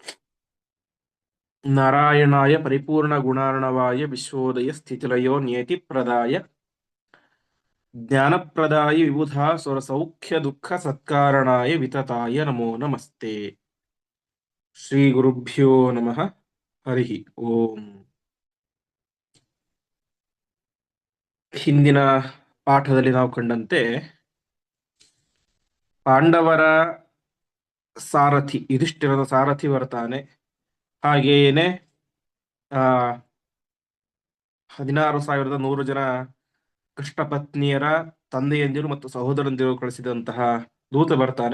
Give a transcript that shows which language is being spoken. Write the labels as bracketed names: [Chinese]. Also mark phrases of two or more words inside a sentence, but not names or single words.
[Sanskrit] नारायणाय परिपूर्णगुणार्णवाय विश्वोदय स्थितिलयो नियतिप्रदाय ज्ञानप्रदाय विबुधासुरसौख्यदुःखसत्कारणाय वितताय नमो नमस्ते। श्रीगुरुभ्यो नमः। हरिः ಓಂ. [Kannada] ಹಿಂದಿನ ಪಾಠದಲ್ಲಿ ನಾವು ಕಂಡಂತೆ ಪಾಂಡವರ ಸಾರಥಿ ಯುಧಿಷ್ಠಿರನ ಸಾರಥಿ ಬರ್ತಾನೆ. ಹಾಗೇನೆ 16,100 ಜನ ಕೃಷ್ಣಪತ್ನಿಯರ ತಂದೆಯಂದಿರು ಮತ್ತು ಸಹೋದರಂದಿರು ಕಳಿಸಿದಂತಹ ದೂತ ಬರ್ತಾನೆ.